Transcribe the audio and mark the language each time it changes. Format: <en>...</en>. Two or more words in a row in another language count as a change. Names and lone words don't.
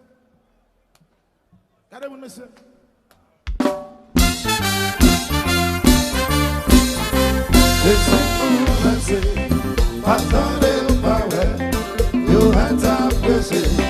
<pt>Cadê o monsieur?</pt> <fr>Attendez pas, ouais,</fr> <en>you hands up,</en> <fr>monsieur.</fr>